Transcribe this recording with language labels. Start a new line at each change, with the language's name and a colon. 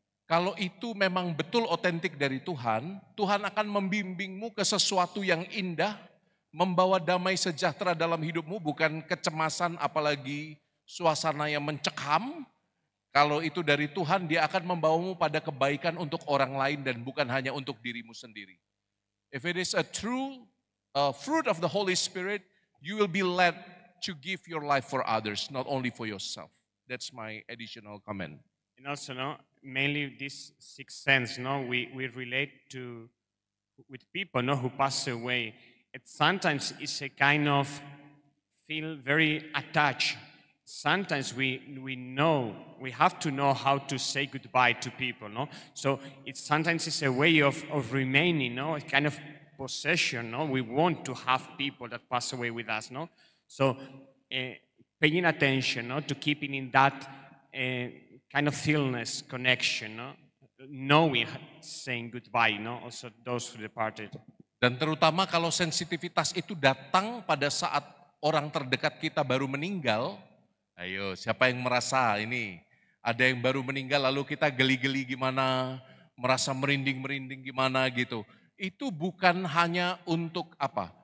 Indonesian: Kalau itu memang betul otentik dari Tuhan, Tuhan akan membimbingmu ke sesuatu yang indah, membawa damai sejahtera dalam hidupmu, bukan kecemasan apalagi suasana yang mencekam. Kalau itu dari Tuhan, Dia akan membawamu pada kebaikan untuk orang lain dan bukan hanya untuk dirimu sendiri.
English: If it is a true fruit of the Holy Spirit, you will be led to give your life for others, not only for yourself. That's my additional comment. And also, no, mainly this sixth sense, no, we relate with people, no, who pass away. It sometimes it's a kind of feel very attached. Sometimes we know, we have to know how to say goodbye to people, no? So sometimes it's a way of remaining, no, a kind of possession, no? We want to have people that pass away with us, no? So paying attention, no, to keeping in that kind of illness connection, no? Knowing, saying goodbye, no? Also those who departed.
Indonesian: Dan terutama kalau sensitivitas itu datang pada saat orang terdekat kita baru meninggal, ayo siapa yang merasa ini, ada yang baru meninggal lalu kita geli-geli gimana, merasa merinding-merinding gimana gitu. Itu bukan hanya untuk apa?